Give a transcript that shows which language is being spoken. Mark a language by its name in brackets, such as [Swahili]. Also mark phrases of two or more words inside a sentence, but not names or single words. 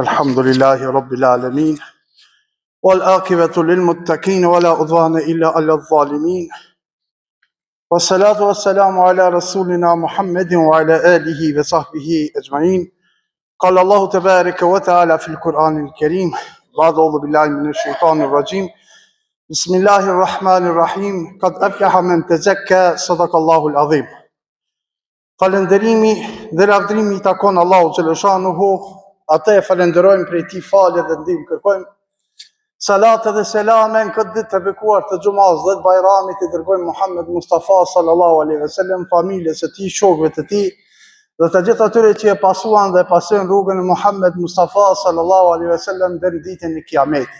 [Arabic] الحمد لله رب العالمين والعاقبة للمتقين ولا عدوان إلا على الظالمين والصلاة والسلام على رسولنا محمد وعلى آله وصحبه أجمعين. قال الله تبارك وتعالى في القرآن الكريم بعد أعوذ بالله من الشيطان الرجيم بسم الله الرحمن الرحيم قد أفلح من تزكى صدق الله العظيم. [Albanian] Falënderimi dhe lavdrimi i takon Allahu xhaleshanuhu, atë e falenderojmë prej tij falje dhe ndihmë kërkojmë. Salat dhe selame në këtë ditë të bekuar të xumaz dhe të bajramit i dërgojmë Muhammed Mustafa [Arabic] صلى الله عليه وسلم, [Albanian] familjes së tij, shokëve të tij dhe të gjithë atyre që e pasuan dhe pasojnë rrugën e Muhammed Mustafa [Arabic] صلى الله عليه وسلم [Albanian] deri në ditën e Kiametit.